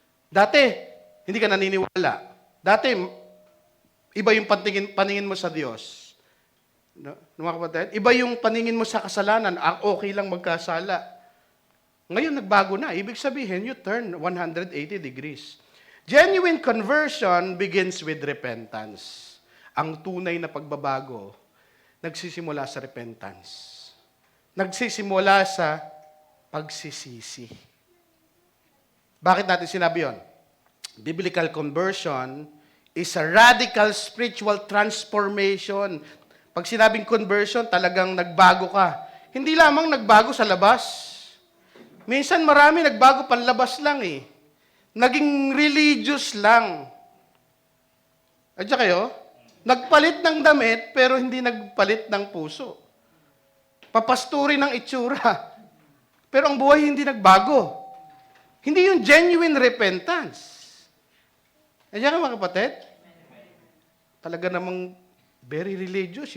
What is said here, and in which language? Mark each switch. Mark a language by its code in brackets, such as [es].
[tl] Dati, hindi ka naniniwala. Dati, iba yung paningin mo sa Diyos. No, mga kapatid? Iba yung paningin mo sa kasalanan. Okay lang magkasala. Ngayon, nagbago na. Ibig sabihin, [en] you turn 180 degrees. Genuine conversion begins with repentance. [tl] Ang tunay na pagbabago, nagsisimula sa repentance. Nagsisimula sa pagsisisi. Bakit natin sinabi yun? [en] Biblical conversion is a radical spiritual transformation. [tl] Pag sinabing conversion, talagang nagbago ka. Hindi lamang nagbago sa labas. Minsan marami nagbago panlabas lang eh. Naging religious lang. Adya kayo? Nagpalit ng damit, pero hindi nagpalit ng puso. Papasturi ng itsura. Pero ang buhay hindi nagbago. Hindi yung genuine repentance. Adya ka mga kapatid? Talaga namang very religious.